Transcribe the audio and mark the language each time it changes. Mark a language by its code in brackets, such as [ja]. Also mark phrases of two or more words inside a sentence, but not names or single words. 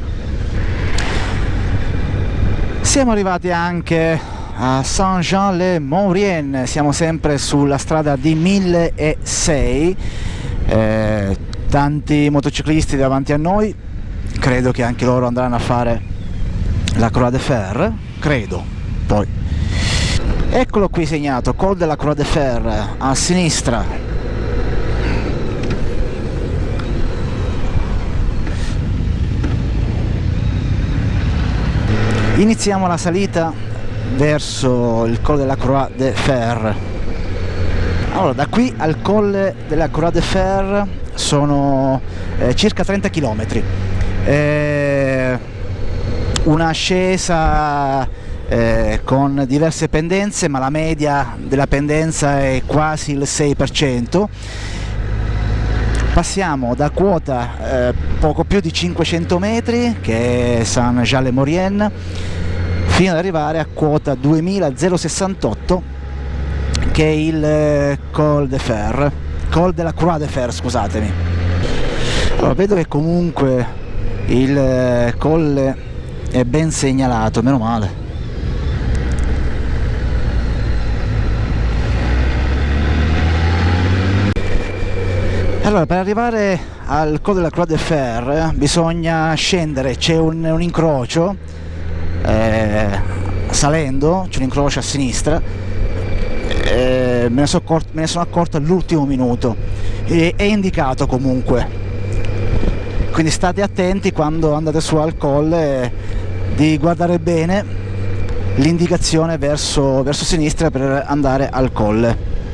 [it] Siamo arrivati anche a Saint-Jean-le-Maurienne, siamo sempre sulla strada D1006, tanti motociclisti davanti a noi, credo che anche loro andranno a fare la Croix de Fer, credo. Poi eccolo qui segnato, Col de la Croix de Fer a sinistra. Iniziamo la salita verso il Col de la Croix de Fer. Allora, da qui al Col de la Croix de Fer sono circa 30 km, una ascesa con diverse pendenze, ma la media della pendenza è quasi il 6%. Passiamo da quota poco più di 500 metri, che è Saint-Jean-le-Maurienne, fino ad arrivare a quota 2068, che è il Col de Fer, Col de la Croix de Fer, scusatemi. Allora, vedo che comunque il colle è ben segnalato, meno male. Allora, per arrivare al Col de la Croix de Fer bisogna scendere, c'è un incrocio, salendo c'è un incrocio a sinistra, me ne sono accorto all'ultimo minuto, è indicato comunque, quindi state attenti quando andate su al colle, di guardare bene l'indicazione verso sinistra per andare al colle.